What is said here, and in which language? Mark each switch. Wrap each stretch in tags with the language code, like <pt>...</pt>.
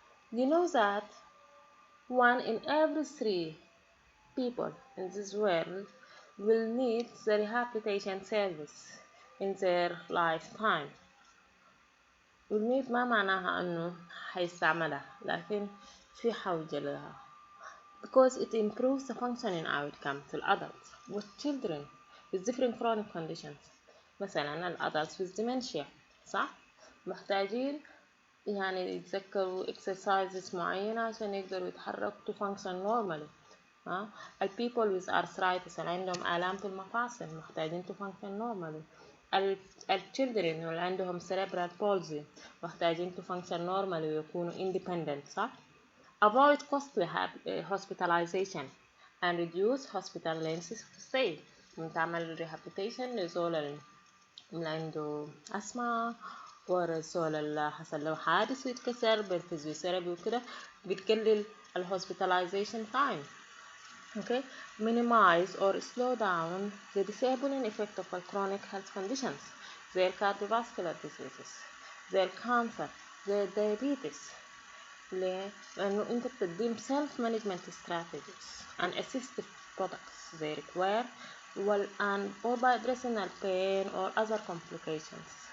<en>You know that 1 in every 3 people in this world will need the rehabilitation service in their lifetime. will need</en> <ar>ما معناها أنه حيستعملها لكن في حوجة لها</ar> <en>because it improves the functioning outcome to adults with children with different chronic conditions.</en> <ar>مثلا</ar> <en>adults with dementia</en> <ar>صح؟ محتاجين يعني يتذكروا exercises معينة عشان يقدروا يتحركوا</ar> <en>to function normally. people with arthritis</en> <ar>اللي عندهم آلام في المفاصل محتاجين</ar> <en>to function normally. children</en> <ar>اللي عندهم</ar> <en>cerebral palsy</en> <ar>محتاجين</ar> <en>to function normally</en> <ar>ويكونوا</ar> <en>independent صح؟ avoid costly hospitalization and reduce hospital lengths of stay.</en> <ar>تعمل rehabilitation لزول اللي عنده أسمة ورسول اللي حصل له حادث ويتكسر بالفيزيوثيرابي وكده بتقلل</ar> <en>hospitalization time. Okay, minimize or slow down the disabling effect of chronic health conditions, their cardiovascular diseases, their cancer, their diabetes.</en> <ar>لأنه أنت بتقدم</ar> <en>self management strategies and assistive products they require or by addressing the pain or other complications.</en>